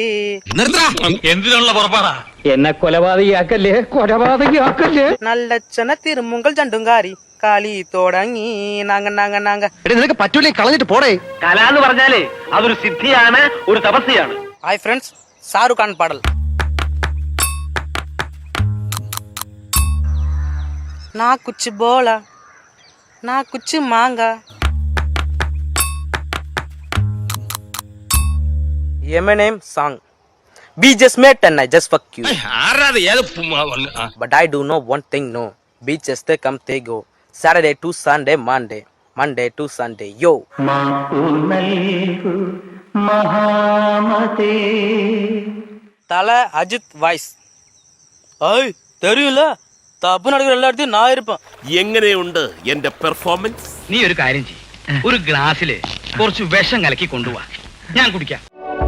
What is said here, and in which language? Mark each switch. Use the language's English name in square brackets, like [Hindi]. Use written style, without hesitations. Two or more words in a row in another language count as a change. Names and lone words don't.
[Malayalam] എന്തിനുള്ള പുറപ്പാടാ? എന്നെ കൊലപാതകയാക്കല്ലേ. നല്ലച്ചന തിരുമുങ്കൽ ചണ്ടുങ്കാരി കാലി തുടങ്ങി നാങ്ങ. നിനക്ക് പറ്റൂലേ, കളഞ്ഞിട്ട് പോടേ. കല എന്ന് പറഞ്ഞാലേ അതൊരു സിദ്ധിയാണ്, ഒരു തപസ്യാണ്. [English] Hi friends, [Malayalam] ഷാറുഖ് ഖാൻ പാടൽ. [Hindi] ना कुछ बोला ना कुछ मांगा. [English] Eminem song. We just met and I just fuck you. But I do know one thing, no. Beaches they come, they go. Saturday to Sunday, Monday to Sunday, yo. Tala Ajit voice. [Malayalam] Ay, தெரியும்ல, തപ്പ് നടക്കുന്ന എല്ലായിടത്തും ഞാൻ ഇരുപ്പാം. എങ്ങനെയുണ്ട് എന്റെ പെർഫോമൻസ്? നീ ഒരു കാര്യം ചെയ്യ്, ഒരു ഗ്ലാസ്സില് കുറച്ച് വിഷം കലക്കി കൊണ്ടുപോവാ, ഞാൻ കുടിക്കാം.